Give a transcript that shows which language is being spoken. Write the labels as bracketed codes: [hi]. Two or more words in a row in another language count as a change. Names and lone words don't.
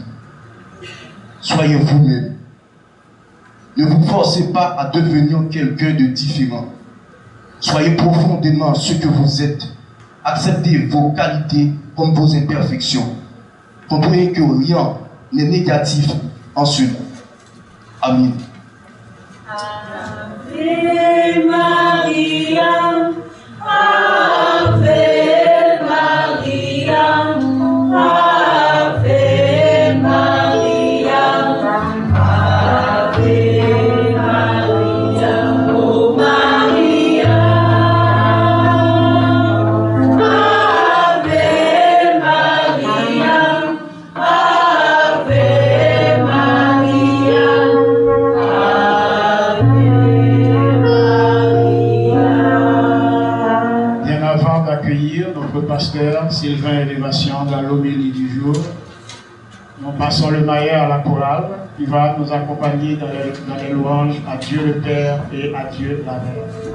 [fr] Soyez vous-même. Ne vous forcez pas à devenir quelqu'un de différent. Soyez profondément ce que vous êtes. Acceptez vos qualités comme vos imperfections. Comprenez que rien n'est négatif en cela. Amen. [la] Ave Maria, Ave Maria, Ave Maria, Ave Maria, oh Maria, Ave Maria, Ave Maria, [fr] Bien avant d'accueillir notre pasteur Sylvain Élévation dans l'homélie du jour, nous passons le maillet à la chorale qui va nous accompagner dans les louanges à Dieu le Père et à Dieu la Mère.